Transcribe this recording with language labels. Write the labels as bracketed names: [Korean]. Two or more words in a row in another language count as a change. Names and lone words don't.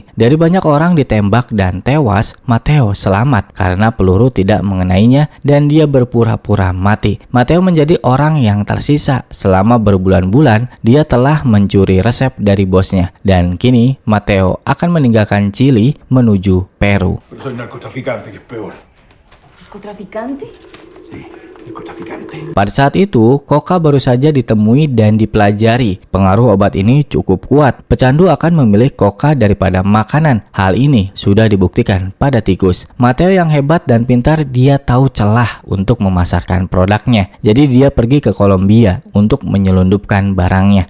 [Indonesian] Dari banyak orang ditembak dan tewas, Mateo selamat karena peluru tidak mengenainya dan dia berpura-pura mati. Mateo menjadi orang yang tersisa. Selama berbulan-bulan, dia telah mencuri resep dari bosnya. Dan kini, Mateo akan meninggalkan Chili menuju Peru. [Spanish] Soy narcotraficante, que es peor. ¿Narcotraficante? Sí, narcotraficante. [Indonesian] Pada saat itu, coca baru saja ditemui dan dipelajari. Pengaruh obat ini cukup kuat. Pecandu akan memilih coca daripada makanan. Hal ini sudah dibuktikan pada tikus. Mateo yang hebat dan pintar, dia tahu celah untuk memasarkan produknya. Jadi dia pergi ke Kolombia untuk menyelundupkan barangnya.